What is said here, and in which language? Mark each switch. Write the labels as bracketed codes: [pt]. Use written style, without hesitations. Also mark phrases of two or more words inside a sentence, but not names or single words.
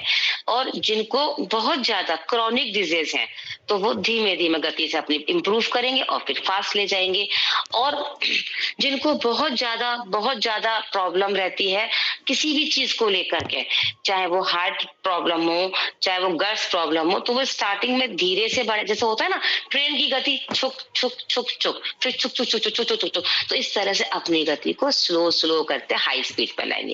[hi] और जिनको बहुत ज्यादा [en] chronic disease [hi] है, तो वो धीमे धीमे गति से अपनी इंप्रूव करेंगे और फिर फास्ट ले जाएंगे। और जिनको बहुत ज्यादा प्रॉब्लम रहती है किसी भी चीज को लेकर के, चाहे वो [en] heart problem [hi] हो, चाहे वो [en] girls problem [hi] हो, तो वो स्टार्टिंग में धीरे से बढ़े, जैसे होता है ना ट्रेन की गति, छुक छुक छुक छुक, फिर छुक छुक छुक छुक छुक छुक छुक, तो इस तरह से अपनी गति को [en] slow slow [hi] करते [en] high speed [hi] पर लाएंगे।